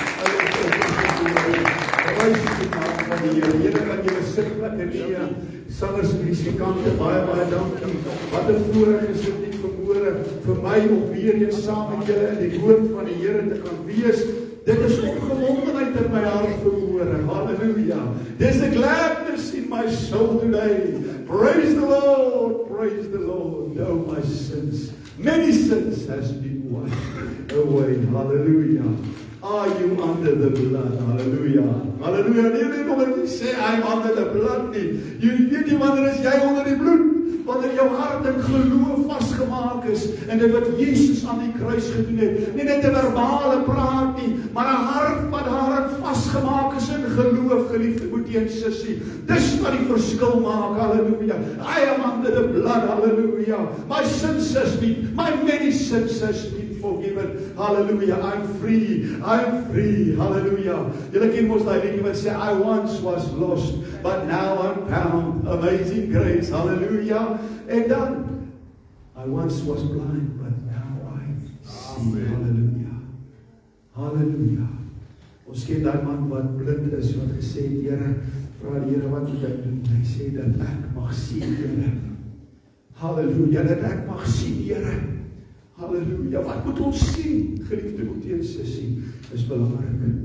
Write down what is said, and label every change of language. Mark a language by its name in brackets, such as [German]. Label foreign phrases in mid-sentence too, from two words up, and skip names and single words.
[Afrikaans] Prys die naam van die Here. Here, kan julle sitplek neem. Sangers en musikante, baie dankie. Wat 'n voorreg is dit nie vanmôre vir my om weer eens saam met julle in die woord van die Here te kan wees. Dit is opgewondenheid in my hart vanmôre. Halleluja. [English] There's a gladness in my soul today. Praise the Lord. Praise the Lord. Oh, my sins. Many sins has been washed away. Hallelujah. Are you under the blood? Hallelujah. Hallelujah. [Afrikaans] Nee, nog nie sê [English] I'm under the blood [Afrikaans] nie. Jy weet nie wanneer is jy onder die bloed? Wanneer jou hart in geloof vasgemaak is en dit wat Jesus aan die kruis gedoen het. Nie net 'n verbale praat nie, maar 'n hart wat daarin vasgemaak is in geloof, geliefde broeder en sussie. Dis wat die verskil maak. [English] Halleluja. I am under the blood. Halleluja. My sins has been, my many sins has been forgiven. Hallelujah. I'm free. I'm free. Hallelujah. [Afrikaans] Julle ken mos daai liedjie wat sê [English] I once was lost, but now I'm found. Amazing grace. Hallelujah. [Afrikaans] En dan [English] I once was blind, but now I see. Hallelujah. Hallelujah. [Afrikaans] Ons ken daai man wat blind is wat gesê het, Here, vra die Here wat moet ek doen? Hy sê dat ek mag sien, Here. Hallelujah. Dat ek mag sien, Here. Halleluja, wat moet ons sien, geliefde broeder en sussie, is belangrik.